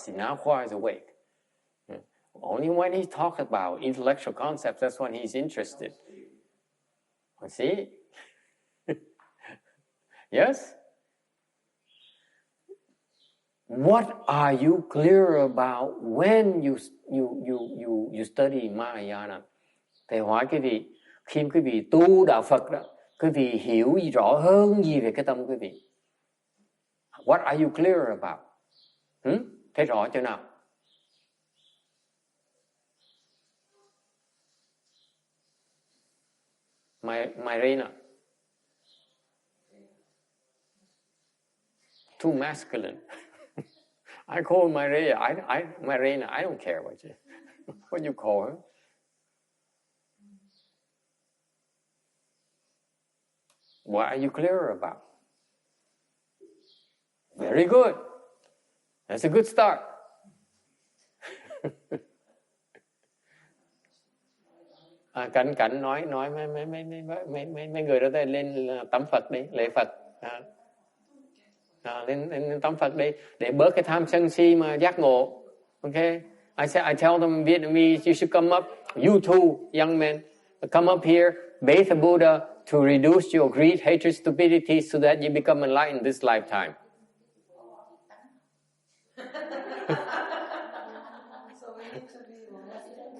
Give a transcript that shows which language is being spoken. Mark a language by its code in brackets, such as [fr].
[en] See, now Khoa is awake. Only when he talks about intellectual concepts, that's when he's interested. See? Yes? What are you clear about when you study Mahayana? [vi] Thầy hỏi quý vị, khi quý vị tu đạo Phật đó, quý vị hiểu gì rõ hơn gì về cái tâm quý vị? [en] What are you clear about? [vi] Thấy rõ chưa nào? [en] Myrena. Too masculine. I call Myrena. I don't care what you call her. What are you clear about? Very good. That's a good start. [vi] Cảnh nói mấy người đó lên tắm Phật đi, lễ Phật. Lên tắm Phật đi để bớt cái tham sân si mà giác ngộ. [en] Okay, I tell them in Vietnamese, you should come up. You too, young men, come up here, bathe the Buddha to reduce your greed, hatred, stupidity, so that you become enlightened this lifetime. So we need to be monastic.